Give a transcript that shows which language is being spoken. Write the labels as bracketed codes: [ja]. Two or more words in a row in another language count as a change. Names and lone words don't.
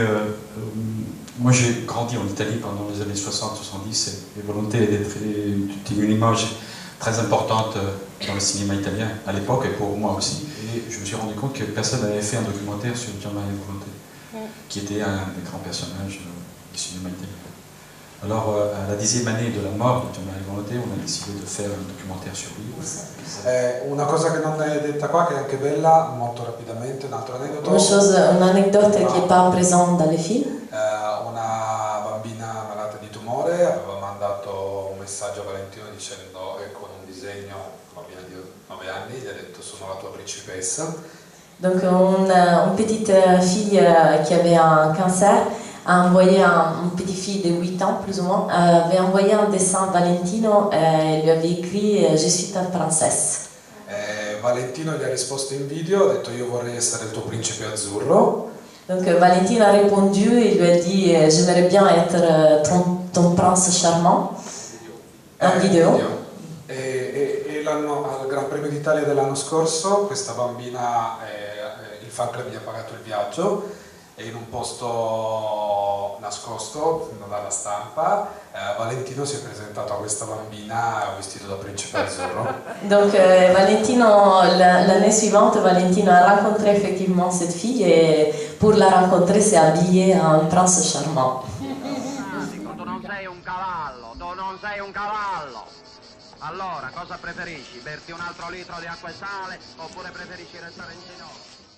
[fr] moi j'ai grandi en Italie pendant les années 60-70 et Volonté était une image très importante dans le cinéma italien à l'époque et pour moi aussi. Et je me suis rendu compte que personne n'avait fait un documentaire sur Gemma Volonté, qui était un des grands personnages du cinéma italien. Alors, à la 10e année de la mort di Gemma Volonté, on a décidé de faire un documentaire sur lui. [it] Una cosa che non è detta qua, che è anche bella, molto rapidamente, un altro aneddoto. [fr] Une anecdote qui n'est pas présente dans les films. [it] Una bambina malata di tumore aveva mandato un messaggio a Valentino dicendo, e con un disegno, una bambina di 9 anni, gli ha detto sono la tua principessa. [fr] Donc une petite fille qui avait un cancer a envoyé une petite fille de 8 ans plus ou moins, avait envoyé un dessin à Valentino et lui avait écrit je suis ta princesse. [it] Valentino gli ha risposto in video, ha detto io vorrei essere il tuo principe azzurro. [fr] Donc Valentino a répondu et lui a dit j'aimerais bien être ton prince charmant en vidéo. [it] E al Gran Premio d'Italia dell'anno scorso questa bambina, il fan club gli ha pagato il viaggio e in un posto nascosto dalla stampa Valentino si è presentato a questa bambina vestito da principe azzurro. [fr] Donc Valentino, l'année suivante, Valentino a rencontré effectivement cette fille et pour la rencontrer s'est habillé en prince charmant. [it] Tu non sei un cavallo, tu non sei un cavallo. Allora, cosa preferisci? Berti un altro litro di acqua e sale oppure preferisci restare in ginocchio?